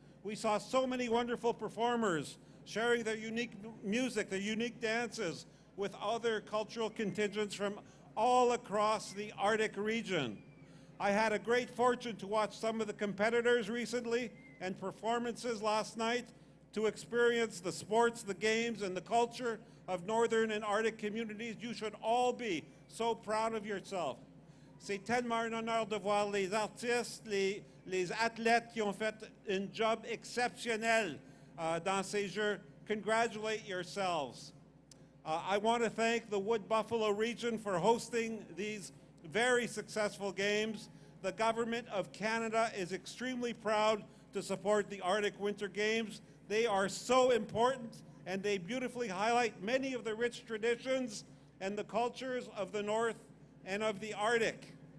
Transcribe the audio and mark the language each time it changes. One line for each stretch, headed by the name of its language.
English: We saw so many wonderful performers sharing their unique music, their unique dances with other cultural contingents from all across the Arctic region. I had a great fortune to watch some of the competitors recently and performances last night to experience the sports, the games, and the culture of Northern and Arctic communities. You should all be so proud of yourself.
French: C'est tellement un honneur de voir les artistes, les athlètes qui ont fait un job exceptionnel dans ces Jeux.
English: Congratulate yourselves. I want to thank the Wood Buffalo region for hosting these very successful games. The Government of Canada is extremely proud to support the Arctic Winter Games. They are so important, and they beautifully highlight many of the rich traditions and the cultures of the North and of the Arctic.